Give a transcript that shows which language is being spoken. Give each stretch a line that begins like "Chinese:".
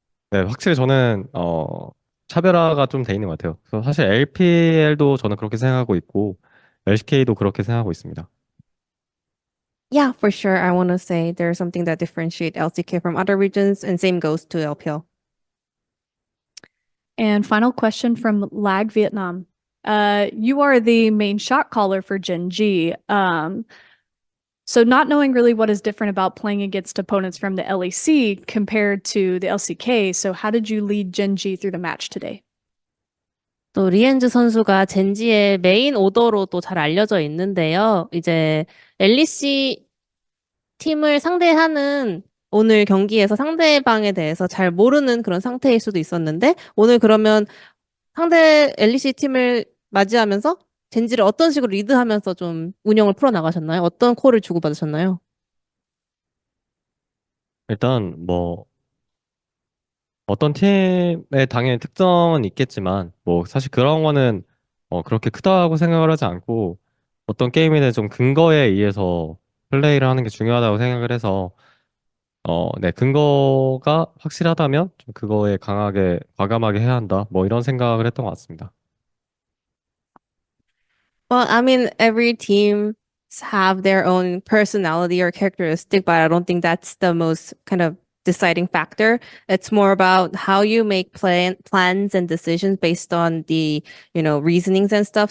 Korean: 네, 확실히 저는 차별화가 좀 돼 있는 것 같아요. 그래서 사실 LPL도 저는 그렇게 생각하고 있고 LCK도 그렇게 생각하고 있습니다.
English: Yeah, for sure. I want to say there's something that differentiate LCK from other regions, and same goes to LPL. And final question from Lag Vietnam. You are the main shot caller for Gen G. So not knowing really what is different about playing against opponents from the LEC compared to the LCK. So how did you lead Gen G through the match today?
Korean: 또 리엔즈 선수가 젠지의 메인 오더로도 잘 알려져 있는데요. 이제 LEC 팀을 상대하는 오늘 경기에서 상대방에 대해서 잘 모르는 그런 상태일 수도 있었는데 오늘 그러면 상대 LEC 팀을 맞이하면서 젠지를 어떤 식으로 리드하면서 좀 운영을 풀어나가셨나요? 어떤 콜을 주고받으셨나요? 일단 뭐 어떤 팀의 당연히 특성은 있겠지만 뭐 사실 그런 거는 그렇게 크다고 생각을 하지 않고 어떤 게임에는 좀 근거에 의해서 플레이를 하는 게 중요하다고 생각을 해서 네, 근거가 확실하다면 좀 그거에 강하게 과감하게 해야 한다. 뭐 이런 생각을 했던 것 같습니다.
English: Well, I mean, every team have their own personality or characteristic, but I don't think that's the most kind of deciding factor. It's more about how you make plans and decisions based on the, reasonings and stuff.